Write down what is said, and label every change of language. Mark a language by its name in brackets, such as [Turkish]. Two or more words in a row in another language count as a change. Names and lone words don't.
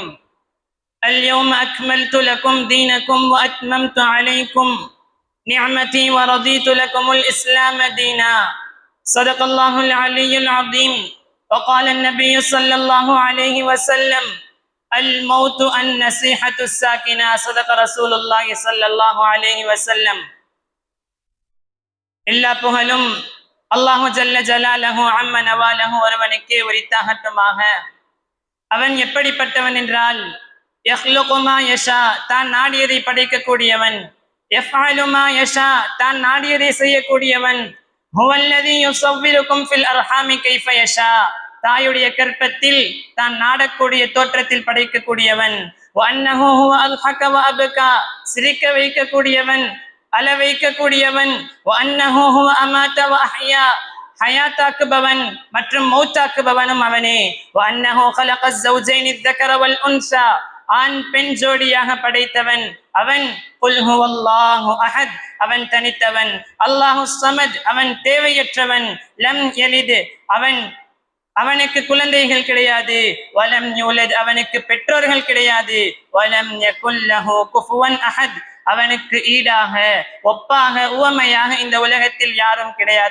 [Arabic] اليوم أكملت لكم دينكم وأتممت عليكم نعمتي ورضيت لكم الإسلام دينا. صدق الله العلي العظيم. وقال النبي صلى الله عليه وسلم: الموت النصيحة الساكنة. صدق رسول الله صلى الله عليه وسلم. [Tamil] எல்லா புகழும் [Arabic] الله جل جلاله وعم نواله [Tamil] ஒருவனுக்கே உரித்தாகட்டுமாக. அவன் எப்படிப்பட்டவன் என்றால், [Arabic] يخلق ما يشاء, [Tamil] தான் நாடியதை படைக்கக்கூடியவன். [Arabic] يفعل ما يشاء, [Tamil] தான் நாடியதை செய்யக்கூடியவன். [Arabic] هو الذي يصوركم في الأرحام كيف يشاء, [Tamil] தாயுடைய கற்பத்தில் தான் நாடக்கூடிய தோற்றத்தில் படைக்கக்கூடியவன். [Arabic] وأنه هو أضحك وأبكى, [Tamil] சிரிக்க வைக்கக்கூடியவன், அழ வைக்கக்கூடியவன். [Arabic] وأنه هو أمات وأحيا, [Tamil] ஹயாத்தாக்குபவன் மற்றும் மௌத்தாக்குபவனும் அவனே. [Arabic] وأنه خلق الزوجين ذكر والانثى, [Tamil] ஆண் பெண் ஜோடியாக படைத்தவன் அவன். [Arabic] قل هو الله أحد, [Tamil] அவன் தனித்தவன். [Arabic] الله الصمد, [Tamil] அவன் தேவையற்றவன். [Arabic] لم يلد, [Tamil] அவனுக்கு குழந்தைகள் கிடையாது. [Arabic] ولم يولد, [Tamil] அவனுக்கு பெற்றோர்கள் கிடையாது. [Arabic] ولم يكن له كفوا أحد, [Tamil] அவனுக்கு ஈடாக ஒப்பாக உவமையாக இந்த உலகத்தில் யாரும் கிடையாது.